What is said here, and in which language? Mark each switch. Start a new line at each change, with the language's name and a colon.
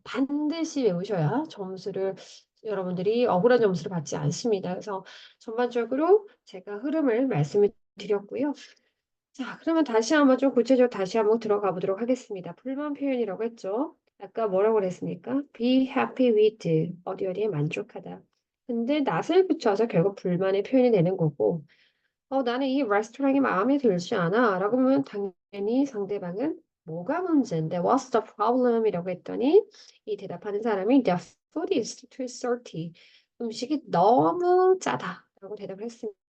Korean: 반드시 외우셔야 점수를 여러분들이 억울한 점수를 받지 않습니다. 그래서 전반적으로 제가 흐름을 말씀을 드렸고요. 자 그러면 다시 한번 좀 구체적으로 다시 한번 들어가 보도록 하겠습니다. 불만 표현이라고 했죠. 아까 뭐라고 그랬습니까?
English: be happy with
Korean: 어디에 만족하다. 근데 not을 붙여서 결국 불만의 표현이 되는 거고 나는 이 레스토랑이 마음에 들지 않아."라고 하면 당연히 상대방은 "뭐가 문제인데?
English: What's the problem?"
Korean: 이라고 했더니 이 대답하는 사람이
English: "The food is too salty."
Korean: "음식이 너무 짜다."라고 대답을 했습니다.